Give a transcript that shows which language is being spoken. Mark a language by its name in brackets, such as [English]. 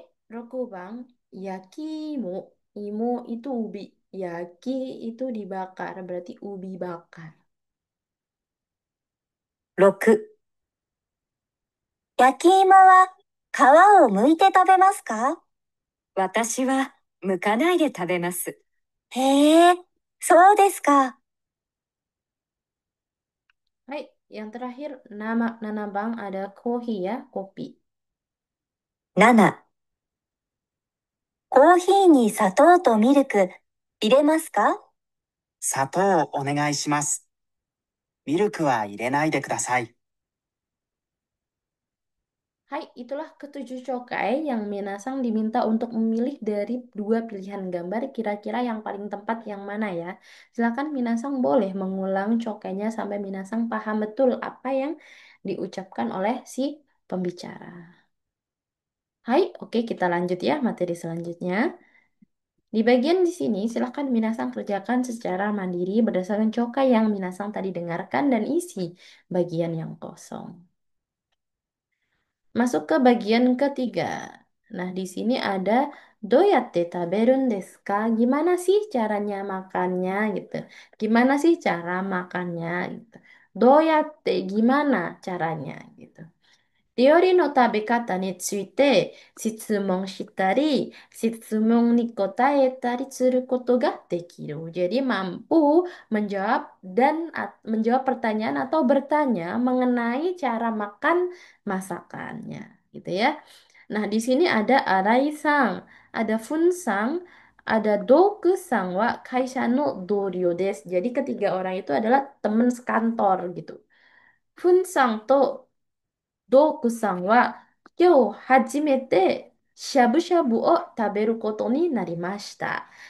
[Indonesian] 6 bang, yakimo, imo itu ubi, yaki itu dibakar, berarti ubi bakar. [Japanese] 6、焼き芋は皮を剥いて食べますか？私は剥かないで食べます。へえ、そうですか。 [Indonesian] Hai, yang terakhir nama Nana bang ada kohi ya, kopi. [Japanese] 7、コーヒーに砂糖とミルク入れますか？砂糖お願いします。ミルクは入れないでください。 [Indonesian] Hai, itulah ketujuh cokai yang Minasang diminta untuk memilih dari dua pilihan gambar kira-kira yang paling tepat yang mana ya. Silakan Minasang boleh mengulang cokainya sampai Minasang paham betul apa yang diucapkan oleh si pembicara. Hai, oke kita lanjut ya materi selanjutnya. Di bagian di sini silakan Minasang kerjakan secara mandiri berdasarkan cokai yang Minasang tadi dengarkan dan isi bagian yang kosong. Masuk ke bagian ketiga. Nah, di sini ada [Japanese] doyatte taberun desu ka? [Indonesian] Gimana sih caranya makannya gitu. Gimana sih cara makannya gitu. Doyatte gimana caranya gitu. [Japanese] 料理の食べ方について質問したり、質問に答えたりすることができる. [Indonesian] Jadi mampu menjawab dan menjawab pertanyaan atau bertanya mengenai cara makan masakannya, gitu ya. Nah, di sini ada Arai-san, ada Fun-san, ada Doku-san [Japanese] wa kaisha no doryo desu. [Indonesian] Jadi ketiga orang itu adalah teman sekantor gitu. [Japanese] Fun-san to ドークさんは今日初めてしゃぶしゃぶを食べることになりました。